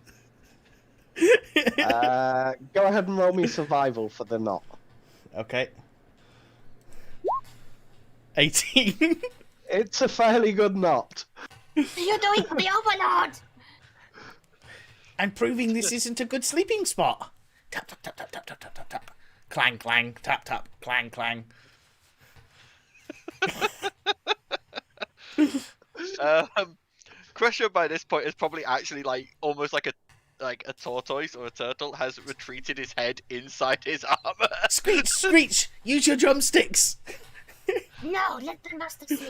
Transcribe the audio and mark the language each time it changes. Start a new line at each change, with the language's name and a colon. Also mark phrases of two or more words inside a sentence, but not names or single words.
English: Go ahead and roll me survival for the knot. Okay. 18. It's a fairly good knot. You're doing for the Overlord! I'm proving this isn't a good sleeping spot. Tap, tap, tap, tap, tap, tap, tap, tap, tap. Clang, clang, tap, tap, clang, clang. Crusher by this point is probably actually like almost like a tortoise or a turtle has retreated his head inside his armor. Screech, Screech, use your drumsticks. No, let the master sleep.